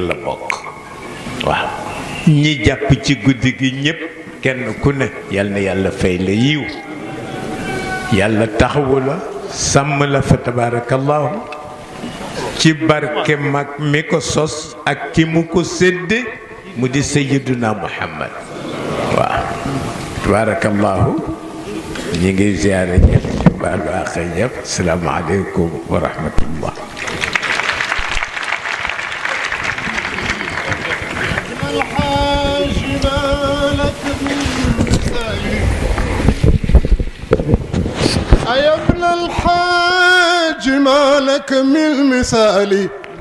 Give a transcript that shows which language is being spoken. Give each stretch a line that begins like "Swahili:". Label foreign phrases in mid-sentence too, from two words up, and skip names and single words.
Wolof: la bokk waaw ñi jàpp ci guddi gi ñëpp kenn ku ne yal na yàlla fay la yiw yàlla taxawu la sàmm la fa tabarakallahu ci barke mag mi ko sos ak ki mu ko sédde mu di Sayyiduna Muhammad waaw tabarakallahu ñi ngi ziyaare ñëpp ci baalu àq ñëpp
Arabic: السلام عليكم ورحمة الله يا ابن الحاج ما لك من مثالي